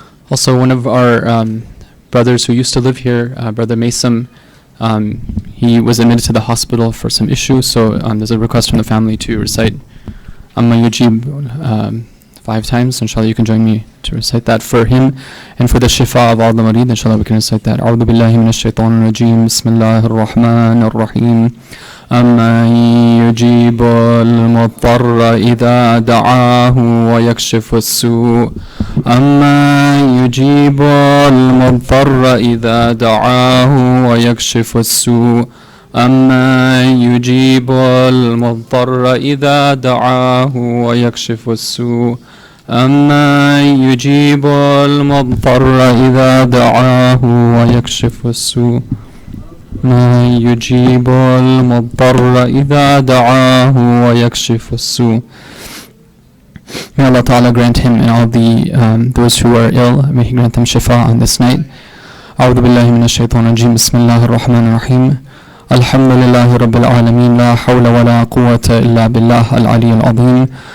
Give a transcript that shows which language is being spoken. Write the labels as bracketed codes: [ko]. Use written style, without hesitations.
[en] Also, one of our brothers who used to live here, Brother Mason, he was admitted to the hospital for some issues, so there's a request from the family to recite Amma Yujib 5 times. Inshallah, you can join me to recite that for him. And for the shifa of all the marid, inshallah, we can recite that. [ar] A'udhu billahi minash shaitanir rajim. Bismillahir rahmanir rahim. أَمَّن يُجِيبُ الْمُضْطَرَّ إِذَا دَعَاهُ وَيَكْشِفُ السُّوءَ أَمَّن يُجِيبُ الْمُضْطَرَّ إِذَا دَعَاهُ وَيَكْشِفُ السُّوءَ أَمَّن يُجِيبُ الْمُضْطَرَّ إِذَا دَعَاهُ وَيَكْشِفُ السُّوءَ أَمَّن يُجِيبُ الْمُضْطَرَّ إِذَا دَعَاهُ وَيَكْشِفُ السُّوءَ من يجيب المضطر إذا دعاه ويكشف السوء. [en] May Allah Ta'ala grant him and all the those who are ill, may He grant them shifa on this night. [ar] أعوذ بالله من الشيطان الرجيم. بسم الله الرحمن الرحيم. الحمد لله رب العالمين. لا حول ولا قوة إلا بالله العلي العظيم.